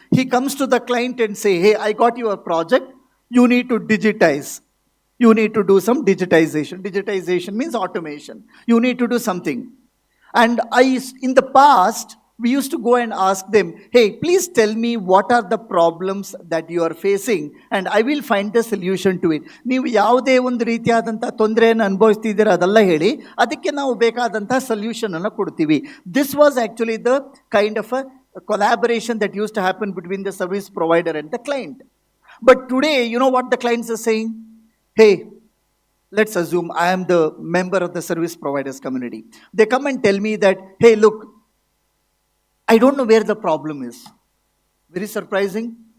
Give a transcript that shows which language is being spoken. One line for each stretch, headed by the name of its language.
English: He comes to the client and say, hey, I got your project. You need to digitize. You need to do some digitization. Digitization means automation. You need to do something. And in the past, we used to go and ask them, hey, please tell me what are the problems that you are facing and I will find the solution to it.
Kannada: ನೀವು ಯಾವುದೇ ಒಂದು ರೀತಿಯಾದಂಥ ತೊಂದರೆಯನ್ನು ಅನುಭವಿಸ್ತಿದ್ದೀರ ಅದೆಲ್ಲ ಹೇಳಿ, ಅದಕ್ಕೆ ನಾವು ಬೇಕಾದಂಥ ಸೊಲ್ಯೂಷನನ್ನು ಕೊಡ್ತೀವಿ.
English: This was actually the kind of a collaboration that used to happen between the service provider and the client. But today, you know what the clients are saying? Hey, let's assume I am the member of the service providers community. They come and tell me that, hey, look, I don't know where the problem is. Very surprising.